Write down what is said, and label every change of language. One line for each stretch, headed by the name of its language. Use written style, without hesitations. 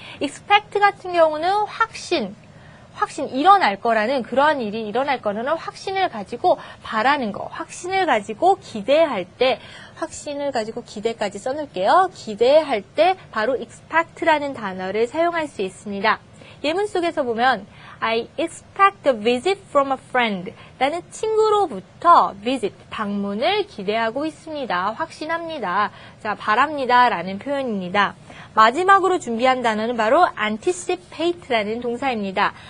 Korean: expect 같은 경우는 확신, 일어날 거라는 그러한 일이 일어날 거라는 확신을 가지고 바라는 거, 확신을 가지고 기대할 때, 확신을 가지고 기대까지 써놓을게요. 기대할 때 바로 expect라는 단어를 사용할 수 있습니다. 예문 속에서 보면
English: I expect a visit from a friend.
Korean: 나는 친구로부터 visit, 방문을 기대하고 있습니다. 확신합니다. 자, 바랍니다 라는 표현입니다. 마지막으로 준비한 단어는 바로 anticipate라는 동사입니다.